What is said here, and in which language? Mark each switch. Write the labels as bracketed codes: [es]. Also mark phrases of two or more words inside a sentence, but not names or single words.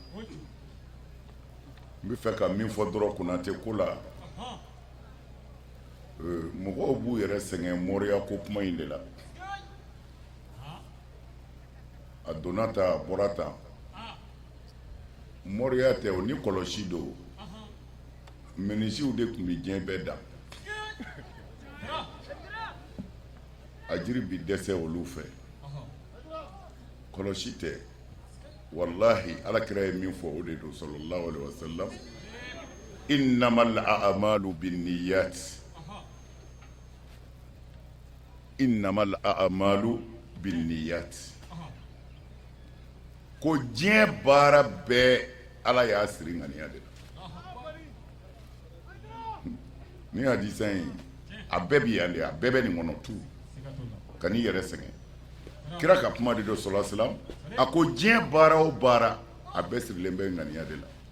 [bm] n bɛ fɛ ka min fɔ dɔrɔn Konate ko la mɔgɔw b'u yɛrɛ sɛgɛn mɔriya ko kuma in de la a donna tan a bɔra tan mɔriya tɛ o ni kɔlɔsi don minisiw de tun bɛ diɲɛ bɛɛ da a jiri bi dɛsɛ olu fɛ kɔlɔsi tɛ wallahi alakira ye min fɔ o de don [ar] صلى الله عليه وسلم إنما الأعمال بالنيات إنما الأعمال بالنيات [bm] ko diɲɛ baara bɛɛ ala y'a siri ŋaniya de la ni hadisa in a bɛɛ bi yan de a bɛɛ bɛ nin kɔnɔ tu ka n'i yɛrɛ sɛgɛn kira ka kuma de don [ar] صلى الله عليه وسلم [bm] a ko diɲɛ baara o baara a bɛɛ sirilen bɛ ŋaniya de la